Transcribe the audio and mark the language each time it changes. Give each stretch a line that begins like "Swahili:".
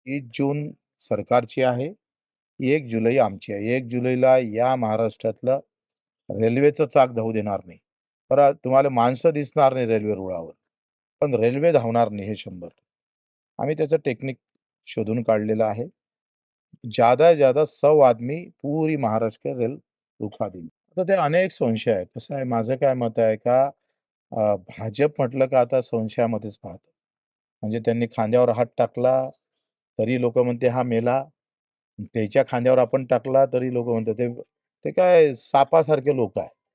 Marathi: 30 जून सरकारची आहे, 1 जुलै आमची आहे. 1 जुलैला या महाराष्ट्रातलं रेल्वेचं चाक धावू देणार नाही. बरं तुम्हाला माणसं दिसणार नाही रेल्वे रुळावर, पण रेल्वे धावणार नाही हे 100. आम्ही त्याचं टेक्निक शोधून काढलेलं आहे.
Hindi: ज्यादा से ज्यादा 100 आदमी पूरी महाराष्ट्र का रेल रुखा
Marathi: देईल. आता ते अनेक संशय आहेत. कसं आहे माझं काय मत आहे का भाजप म्हटलं का आता संशयामध्येच पाहतं. म्हणजे त्यांनी खांद्यावर हात टाकला, तरी लोकं म्हणते हा मेला. त्याच्या खांद्यावर आपण टाकला तरी लोकं म्हणतात ते ते काय सापासारखे लोकं आहे.